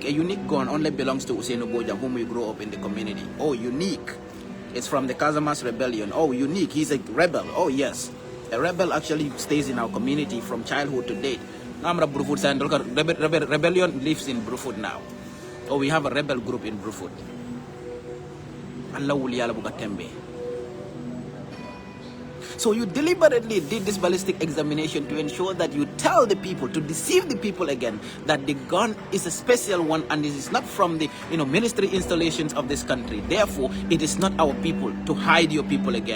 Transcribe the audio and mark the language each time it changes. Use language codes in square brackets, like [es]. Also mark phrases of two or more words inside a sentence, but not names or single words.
[en] A unique gun only belongs to Hussein Boja, whom we grew up in the community. Oh, unique. It's from the Casamas rebellion. Oh, unique. He's a rebel. Oh, yes. A rebel actually stays in our community from childhood to date. Rebellion lives in Brufut now. Oh, we have a rebel group in Brufut. [man] Allah wuliyala buka tembe. [en] So you deliberately did this ballistic examination to ensure that you tell the people, to deceive the people again, that the gun is a special one and it is not from the ministry installations of this country. Therefore, it is not our people, to hide your people again.